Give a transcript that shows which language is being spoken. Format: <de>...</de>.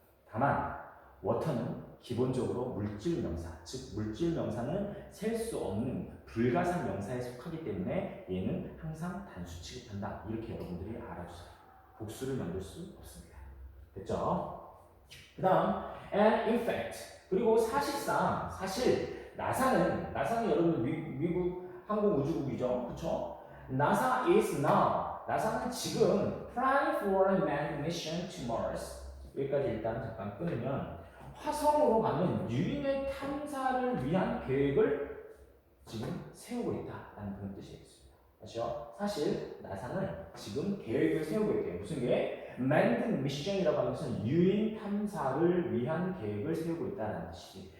<ko>다만 워터는 기본적으로 물질 명사, 즉 물질 명사는 셀 수 없는 불가산 명사에 속하기 때문에 얘는 항상 단수 취급한다. 이렇게 여러분들이 알아주세요. 복수를 만들 수 없습니다. 됐죠? 그 다음</ko> <en>and in fact,</en> <ko>그리고 사실상, 사실 나사는 여러분 미국 항공우주국이죠, 그렇죠?</ko> <en>NASA is now,</en> <ko>나사는 지금</ko> <en>planning for a manned mission to Mars.</en> <ko>여기까지 일단 잠깐 끊으면 화성으로 가는 유인의 탐사를 위한 계획을 지금 세우고 있다라는 그런 뜻이겠습니다. 아시죠? 사실 나사는 지금 계획을 세우고 있대요. 무슨 계획?</ko> <en>manned mission</en> <ko>이라고 하는 것은 유인 탐사를 위한 계획을 세우고 있다는 뜻이지.</ko>